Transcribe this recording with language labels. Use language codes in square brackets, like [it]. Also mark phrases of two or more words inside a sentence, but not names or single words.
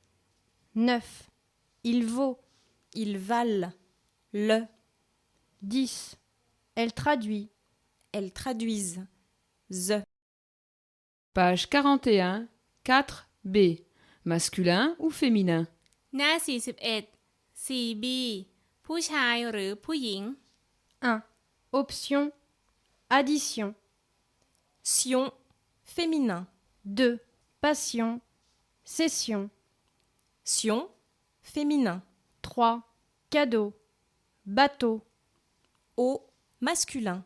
[fr] 9. Il vaut. Ils valent. Le. 10. Elle traduit. Elles traduisent. Ze. Page 41, 4b. Masculin ou féminin? [th] หน้า 41 4b ผู้ชายหรือผู้หญิง [fr] 1. Option. Addition. Sion. Féminin. 2. Passion. Cession. Sion. Féminin. 3. Cadeau. Bateau. Au. Masculin.